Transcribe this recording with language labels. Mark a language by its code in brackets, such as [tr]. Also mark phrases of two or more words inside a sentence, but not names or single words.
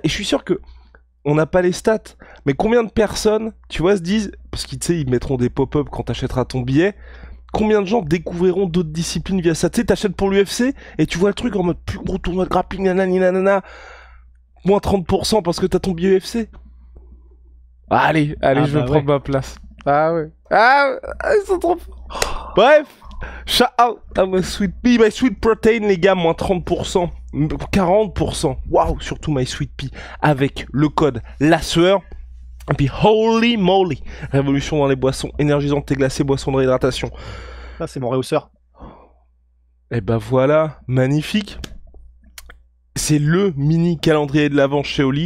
[fr] Et je suis sûr que, on n'a pas les stats, mais combien de personnes, tu vois, se disent, parce qu'ils, tu sais, ils mettront des pop-up quand t'achèteras ton billet, combien de gens découvriront d'autres disciplines via ça? Tu sais, t'achètes pour l'UFC, et tu vois le truc en mode, plus gros tournoi de grappling, nanana, moins 30% parce que t'as ton billet UFC. Allez, je vais prendre ma place. Ah ouais. Ils sont trop forts. Bref, [en] shout out [fr] à my sweet pea, my sweet protein, les gars, moins 30%, 40%. Waouh, surtout my sweet pea, avec le code la sueur. Et puis holy moly, révolution dans les boissons énergisantes, thé glacé, boissons de réhydratation. Ça, c'est mon réhausseur. Et bah voilà, magnifique. C'est le mini calendrier de l'avant chez Oli.